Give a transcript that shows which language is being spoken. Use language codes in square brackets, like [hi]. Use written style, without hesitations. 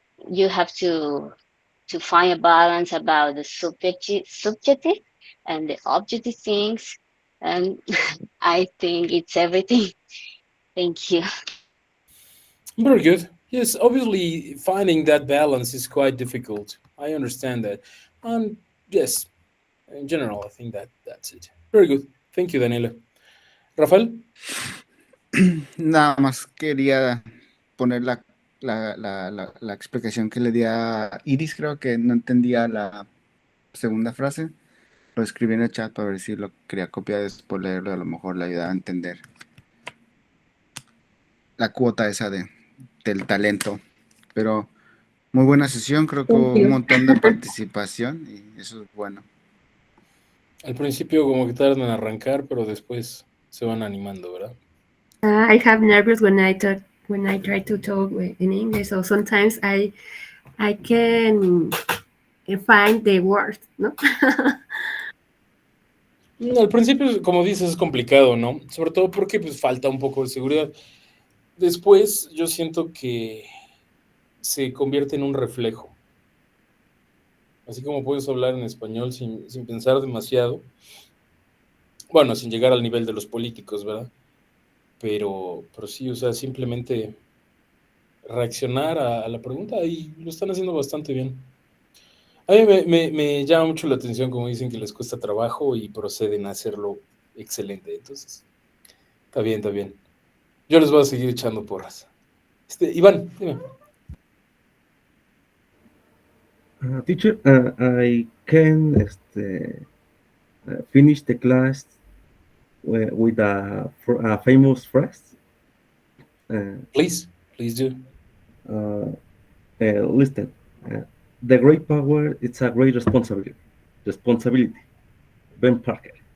[en] You have to find a balance about the subjective and the objective things, and I think it's everything. Thank you. Very good. Yes, obviously finding that balance is quite difficult. I understand that. And yes, in general, I think that's it. Very good. Thank you, Daniela. Rafael? [es] Nada más quería poner la explicación que le di a Iris. Creo que no entendía la segunda frase. Lo escribí en el chat para ver si lo quería copiar después leerlo. A lo mejor le ayudaba a entender la cuota esa del talento. Pero muy buena sesión. Creo que hubo un montón de participación y eso es bueno. Al principio como que tardan en arrancar, pero después se van animando, ¿verdad? [en] I have nervous when I try to talk in English, so sometimes I can find the words, ¿no? [es] Al principio, como dices, es complicado, ¿no? Sobre todo porque pues falta un poco de seguridad. Después yo siento que se convierte en un reflejo. Así como puedes hablar en español sin pensar demasiado. Bueno, sin llegar al nivel de los políticos, ¿verdad? Pero sí, o sea, simplemente reaccionar a la pregunta y lo están haciendo bastante bien. A mí me llama mucho la atención, como dicen que les cuesta trabajo y proceden a hacerlo excelente. Entonces, está bien, está bien. Yo les voy a seguir echando porras. Iván, dime. [en] Teacher, I can finish the class with a famous phrase. Please do. Listen, the great power, it's a great responsibility. Ben Parker.